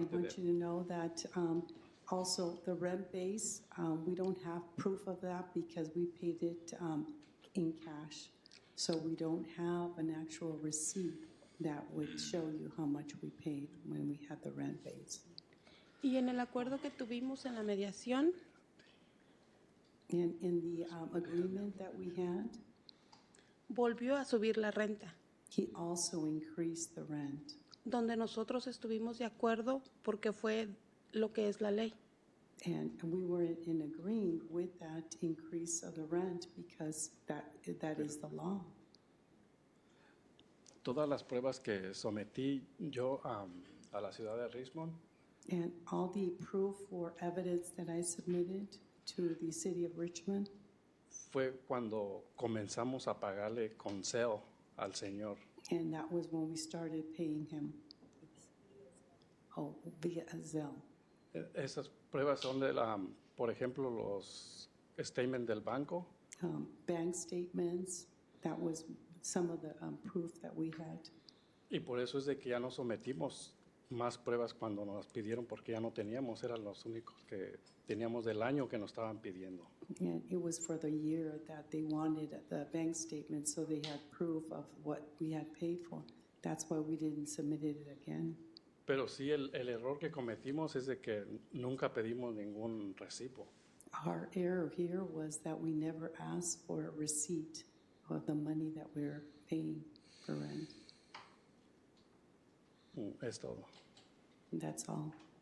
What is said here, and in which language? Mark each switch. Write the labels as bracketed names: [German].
[English] want you to know that also the rent base, we don't have proof of that because we paid it in cash. So we don't have an actual receipt that would show you how much we paid when we had the rent base. [Spanish] Y en el acuerdo que tuvimos en la mediación, [English] And in the agreement that we had, [Spanish] volvió a subir la renta, [English] he also increased the rent. [Spanish] donde nosotros estuvimos de acuerdo porque fue lo que es la ley. [English] And we were in agreeing with that increase of the rent because that is the law. [Spanish] todas las pruebas que sometí yo a la ciudad de Richmond, [English] And all the proof or evidence that I submitted to the city of Richmond. [Spanish] fue cuando comenzamos a pagarle con Zelle al señor. [English] And that was when we started paying him. Oh, via Zelle. [Spanish] Esas pruebas son por ejemplo, los statements del banco. [English] Bank statements, that was some of the proof that we had. [Spanish] Y por eso es de que ya no sometimos más pruebas cuando nos pidieron, porque ya no teníamos, eran los únicos que teníamos del año que nos estaban pidiendo. [English] And it was for the year that they wanted the bank statement, so they had proof of what we had paid for. That's why we didn't submit it again. [Spanish] Pero sí, el error que cometimos es de que nunca pedimos ningún recibo. [English] Our error here was that we never asked for a receipt of the money that we're paying for rent. [Spanish] Es todo. [English] That's all.